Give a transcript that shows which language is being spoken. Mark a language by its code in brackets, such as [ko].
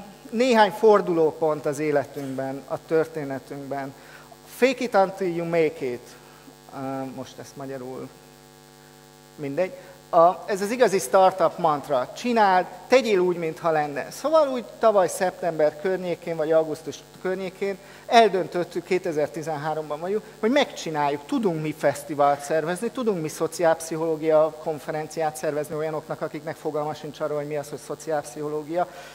[hu] Néhány fordulópont az életünkben, a történetünkben. [en] Fake it until you make it. [hu] Most ezt magyarul mindegy. Ez az igazi startup mantra. Csináld, tegyél úgy, mintha lenne. Szóval úgy tavaly szeptember környékén, vagy augusztus környékén eldöntöttük, 2013-ban vagyunk, hogy megcsináljuk, tudunk mi fesztivált szervezni, tudunk mi szociálpszichológia konferenciát szervezni olyanoknak, akiknek fogalma sincs arról, hogy mi az, hogy szociálpszichológia.